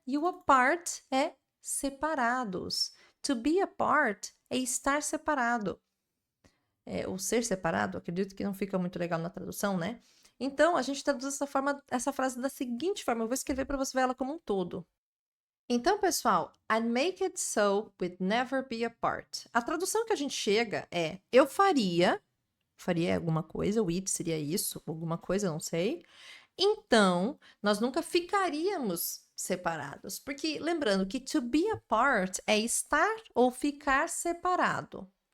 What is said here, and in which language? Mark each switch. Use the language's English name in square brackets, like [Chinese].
[Portuguese] E o apart é separados. [English] To be apart [Portuguese] é estar separado. O ser separado, acredito que não fica muito legal na tradução, né? Então, a gente traduz essa frase da seguinte forma. Eu vou escrever para você ver ela como um todo. Então, pessoal, [English] I'd make it so we'd never be apart. [Portuguese] A tradução que a gente chega é eu faria alguma coisa, o it seria isso, alguma coisa, não sei. Então, nós nunca ficaríamos separados. Porque, lembrando que [English] to be apart [Portuguese] é estar ou ficar separado.